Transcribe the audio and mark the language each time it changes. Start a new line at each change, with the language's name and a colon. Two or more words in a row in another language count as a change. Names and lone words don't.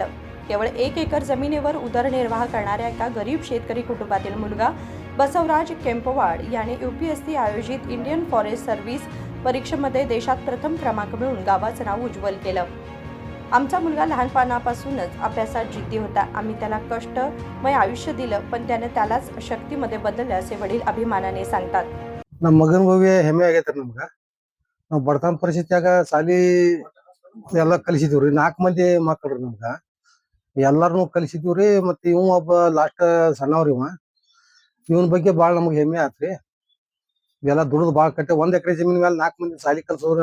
Marathi: केवळ 1 एकर जमिनीवर उदरनिर्वाह करणाऱ्या एका गरीब शेतकरी कुटुंबातील मुलगा बसवराज केंपवाड याने UPSC आयोजित
English: Indian Forest Service
Marathi: परीक्षेमध्ये देशात प्रथम क्रमांक मिळवून गावाचं नाव उज्ज्वल केलं. आमचा मुलगा लहानपणापासूनच अभ्यासात जिद्दी होता. आम्ही त्याला कष्टमय आयुष्य दिलं, पण त्याने त्यालाच शक्तीमध्ये बदललं असे वडील अभिमानाने सांगतात.
Kannada: ನಮ್ಮ ಮಗನ ಬಗ್ಗೆ ಹೆಮ್ಮೆ ಆಗೈತ್ರಿ ನಮ್ಗ. ನಾವು ಬಡತನ ಪರಿಸ್ಥಿತಿಯಾಗ ಸಾಲಿ ಎಲ್ಲ ಕಲಿಸಿದೀವ್ರಿ. 4 ಮಂದಿ ಮಕ್ಕಳ್ರಿ ನಮ್ಗ. ಎಲ್ಲಾರನು ಕಲಿಸಿದೀವ್ರಿ. ಮತ್ತ ಇವ ಒಬ್ಬ ಲಾಸ್ಟ್ ಸಣ್ಣವ್ರಿ ಇವ. ಇವನ ಬಗ್ಗೆ ಬಾಳ ನಮ್ಗೆ ಹೆಮ್ಮೆ ಆತ್ರಿ. ಇವೆಲ್ಲ ದುಡ್ದು ಬಾಳ ಕಟ್ಟೆ 1 ಎಕರೆ ಜಮೀನ್ ಮೇಲೆ 4 ಮಂದಿ ಸಾಲಿ ಕಲ್ಸೋದ್ರಿ.